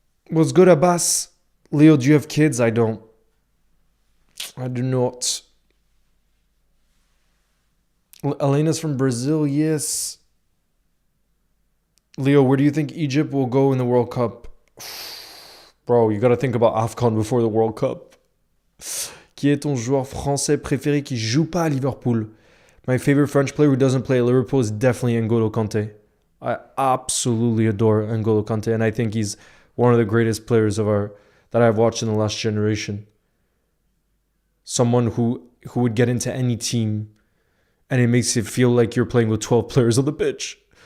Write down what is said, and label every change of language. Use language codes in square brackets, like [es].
[en] What's good, Abbas? Leo, do you have kids? I don't. I do not. Elena's from Brazil, yes. Leo, where do you think Egypt will go in the World Cup? Bro, you gotta think about AFCON before the World Cup. [fr] Qui est ton joueur français préféré qui joue pas à Liverpool? [en] My favorite French player who doesn't play at Liverpool is definitely N'Golo Kante. I absolutely adore N'Golo Kante, and I think he's one of the greatest players that I've watched in the last generation. Someone who would get into any team, and it makes it feel like you're playing with 12 players on the pitch.